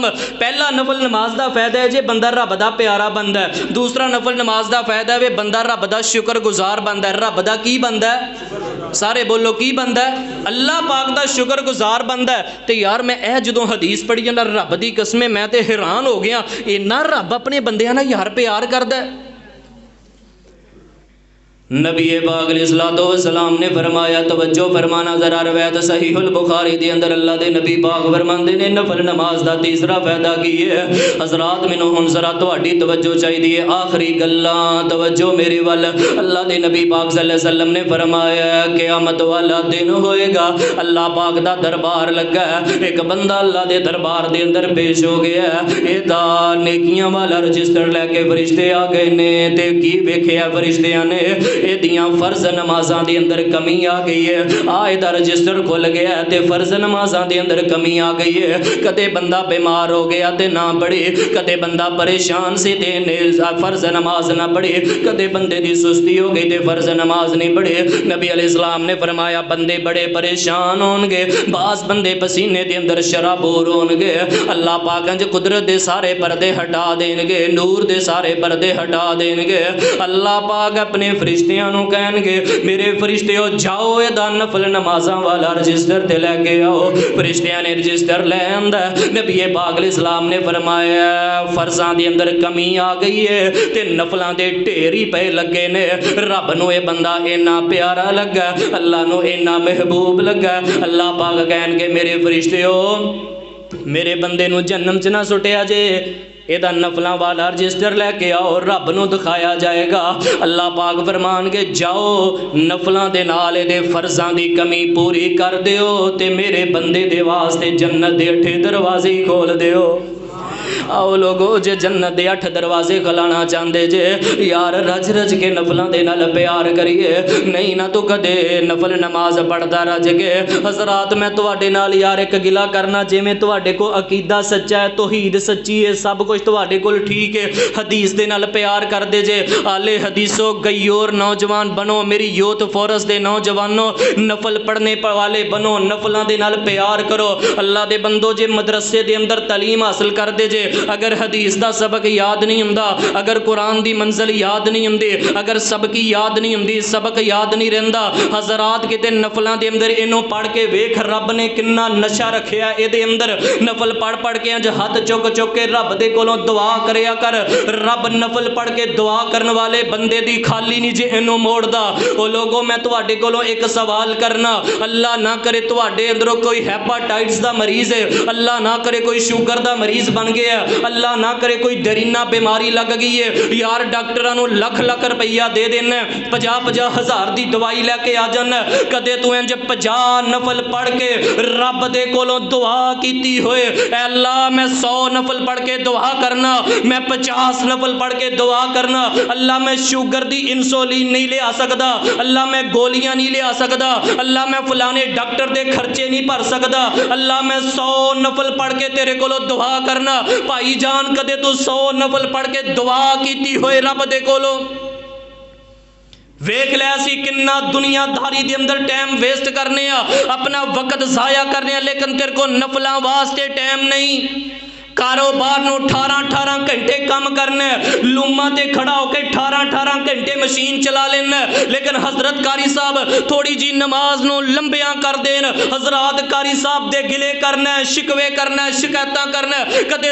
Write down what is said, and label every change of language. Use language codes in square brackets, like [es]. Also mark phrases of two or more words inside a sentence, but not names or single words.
[pa] پہلا نفل نماز دا فائدہ ہے جے بندہ رب دا پیارا بندہ ہے، دوسرا نفل نماز دا فائدہ ہے بندہ رب دا شکر گزار بندہ ہے۔ رب دا کی بندہ ہے؟ سارے بولو کی بندہ ہے؟ اللہ پاک دا شکر گزار بندہ ہے۔ تے یار میں جدوں حدیث پڑھی نا رب دی قسم میں تے حیران ہو گیا، اینا رب اپنے بندیاں نال یار پیار کردا ہے۔ نبی پاک [ar] علیہ الصلوۃ والسلام [pa] نے فرمایا، توجہ فرمانا ذرا، روایت صحیح البخاری دے اندر اللہ دے نبی پاک فرماندے نے نفل نماز دا تیسرا فائدہ کی ہے۔ حضرات مینوں ہن ذرا تہاڈی توجہ چاہیے، آخری گلاں توجہ میرے ول۔ اللہ دے نبی پاک [ar] صلی اللہ علیہ وسلم [pa] نے فرمایا قیامت والا دن ہوئے گا، اللہ پاک دا دربار لگا ہے، ایک بندہ اللہ دے دربار دے اندر پیش ہو گیا ہے، اے دا نیکیاں والا رجسٹر لے کے فرشتے آ گئے نے، تے کی ویکھیا فرشتیاں نے اے دیاں فرض نمازاں دے اندر کمی آ گئی ہے، آئے دا رجسٹر کھل گیا ہے تے فرض نمازاں دے اندر کمی آ گئی ہے، کدے بندہ بیمار ہو گیا تے نہ پڑھے، کدے بندہ پریشان سے تے فرض نماز نہ پڑھے، کدے بندے دی سستی ہو گئی تے فرض نماز نہیں پڑھے۔ نبی [ar] علیہ السلام [pa] نے فرمایا بندے بڑے پریشان ہون گے، بعض بندے پسینے دے اندر شرابور ہون گے، اللہ پاک انج قدرت دے سارے پردے ہٹا دین گے، نور دے سارے پردے ہٹا دین گے، اللہ پاک اپنے فرشتیاں نو کہن گے میرے فرشتیو جاؤ اے دا نفل نمازاں والا رجسٹر تے لے کے آؤ۔ فرشتیاں نے رجسٹر لے آندا، نبی پاک [ar] علیہ السلام [pa] نے فرمایا فرضاں دے اندر کمی آ گئی ہے تے نفلاں دے ڈھیر ہی پے لگے نے، رب نو اے بندہ اینا پیارا لگا، اللہ نو اینا محبوب لگا، اللہ پاک کہن گے میرے فرشتیو میرے بندے نو جہنم چ نہ سٹیا جے، ایدہ نفلاں والا رجسٹر لے کے آؤ، رب نو دکھایا جائے گا، اللہ پاک فرمان کے جاؤ نفلاں دے نالے دے فرضاں دی کمی پوری کر دیو تے میرے بندے دے واسطے جنت دے 8 دروازے کھول دیو۔ آؤ لوگو جے جنت دے 8 دروازے کھلانا چاندے جے یار رج رج کے نفلاں دے نال پیار کریے، نہیں نہ تو کدے نفل نماز پڑھدا رج کے۔ حضرات میں تواڈے نال یار ایک گلا کرنا، جے میں تواڈے کو عقیدہ سچا ہے، توحید سچی ہے، سب کچھ تواڈے کول ٹھیک ہے، حدیث دے نال پیار کر دے جے، آلے حدیثو غیور نوجوان بنو، میری [en] youth force [pa] دے نوجوانوں نفل پڑھنے والے بنو، نفلاں دے نال پیار کرو۔ اللہ دے بندو جے مدرسے دے اندر تعلیم حاصل کر دے جے، اگر حدیث دا سبق یاد نہیں ہوندا، اگر قرآن دی منزل یاد نہیں ہوندی، اگر سبقی یاد نہیں ہوندی، سبق یاد نہیں رہندا، حضرات کتے نفلاں دے اندر اینو پڑھ کے ویکھ رب نے کنا نشہ رکھیا اے دے اندر، نفل پڑھ پڑھ کے انج ہاتھ چک چک کے رب دے کولوں دعا کریا کر، رب نفل پڑھ کے دعا کرن والے بندے دی خالی نہیں جے اینو موڑدا۔ او لوگوں میں تواڈے کولوں ایک سوال کرنا، اللہ نہ کرے تواڈے اندروں کوئی ہیپاٹائٹس دا مریض ہے، اللہ نہ کرے کوئی شوگر دا مریض بن گیا، اللہ نہ کرے کوئی درینہ بیماری لگ گئی ہے یار ڈاکٹرانو لکھ لکھ روپیہ دے دینا 50-50 ہزار دی دوائی لے کے آ جانا کدے تو انج 50 نفل پڑھ کے رب دے کولوں دعا کیتی ہوئے اے اللہ میں 100 نفل پڑھ کے دعا کرنا میں 50 نفل پڑھ کے دعا کرنا اللہ میں شوگر دی انسولین نہیں لے آ سکدا اللہ میں گولیاں نہیں لے آ سکدا اللہ میں فلانے ڈاکٹر دے خرچے نہیں بھر سکدا اللہ میں 100 نفل پڑھ کے تیرے کولوں دعا کرنا بھائی جان کدے تو 100 نفل پڑھ کے دعا کیتی ہوئے رب دے کولوں ویکھ لے اسی کنا دنیا داری دے اندر [en] time waste [pa] کرنے اپنا وقت ضائع کرنے لیکن تیرے کو نفلاں واسطے ٹائم نہیں کاروبار نو 18 گھنٹے کام کرنا لوما تے کھڑا ہو کے 18 گھنٹے مشین چلا لینا لیکن حضرت قاری صاحب تھوڑی جی نماز نو لمبیاں کر دین حضرات قاری صاحب دے گلے کرنا شکوے کرنا شکایتاں کرنا کدے